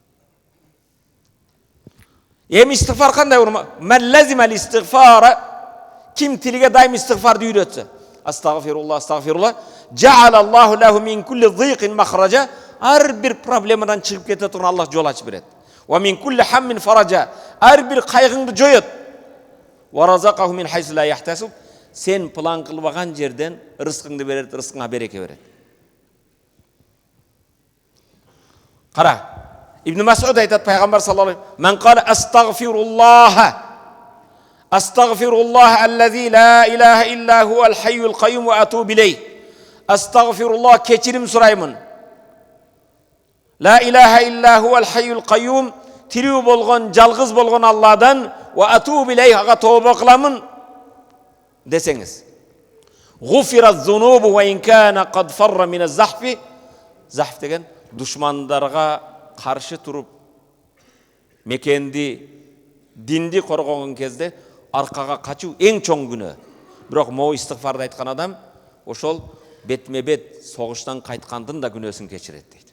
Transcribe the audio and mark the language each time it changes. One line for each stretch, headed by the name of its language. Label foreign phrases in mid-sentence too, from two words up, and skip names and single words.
Kyrgyz: Эми истигфар кандай урма?
Arabic: "من لزم الاستغفار",
Kyrgyz: ким тилиге дайым истигфарды үйрөтсө,
Arabic: أستغفر الله، أستغفر الله, "جعل الله له من كل ضيق مخرجا",
Kyrgyz: ар бир проблемадан чыгып кете турган Аллах жол ачып берет.
Arabic: "ومن كل هم فرجا",
Kyrgyz: ар бир кайгыңды жоет.
Arabic: "ورزقه من حيث لا يحتسب",
Kyrgyz: сен план кылбаган жерден рызкыңды берет, рызкыңа береке берет. Кара, Ибн Мас'уд айтат пайгамбар
Arabic: صلى الله عليه وسلم: "من قال أستغفر الله أستغفر الله الذي لا إله إلا هو الحي القيوم وأتوب إليه".
Kyrgyz: Астагфируллах, кечирим сураймын.
Arabic: لا إله إلا هو الحي القيوم,
Kyrgyz: тирүү болгон, жалгыз болгон Алладан,
Arabic: وأتوب إليه,
Kyrgyz: ага тобо кыламын десеңиз.
Arabic: غفرت ذنوبه وإن كان قد فر من الزحف.
Kyrgyz: Захф деген душмандарга каршы туруп мекенди, динди коргогон кезде аркага качуу эң чоң күнөө. Бирок могу истигфарды айткан адам ошол бетме бет согуштан кайткандын да күнөөсүн кечирет дейт.